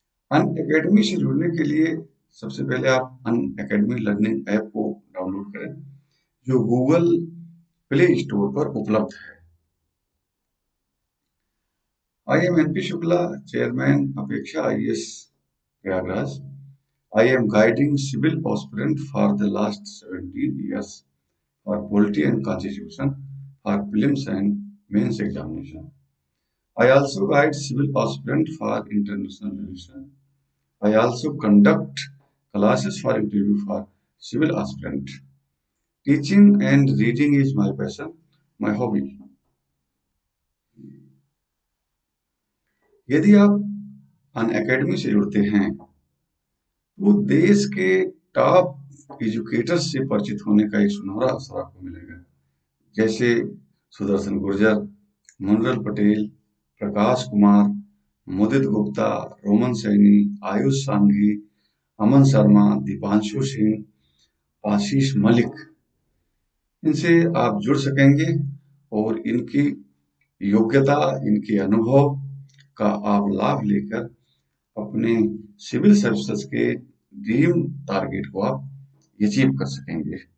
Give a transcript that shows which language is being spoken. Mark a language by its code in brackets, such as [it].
[hi] अन academy से जुड़ने के लिए सबसे पहले आप अन अकेडमी लर्निंग ऐप को डाउनलोड करें, जो गूगल प्ले स्टोर पर उपलब्ध है। [en] I am NP Shukla, chairman Apeksha IAS Prayagraj. I am guiding civil aspirant for the last 17 years for polity and constitution, for prelims and mains examination. I also guide civil aspirant for international relation. I also conduct classes for interview for civil aspirant. Teaching and reading is my passion, my hobby. [hi] यदि आप अन academy से जुड़ते हैं तो देश के top educators से परिचित होने का एक सुनहरा अवसर आपको मिलेगा। जैसे सुदर्शन गुर्जर, मनोरल पटेल, प्रकाश कुमार, मुदित गुप्ता, रोमन सैनी, आयुष सांघी, अमन शर्मा, दीपांशु सिंह, आशीष मलिक, इनसे आप जुड़ सकेंगे और इनकी योग्यता, इनके अनुभव का आप लाभ लेकर अपने सिविल सर्विसेज के ड्रीम टारगेट को आप अचीव कर सकेंगे।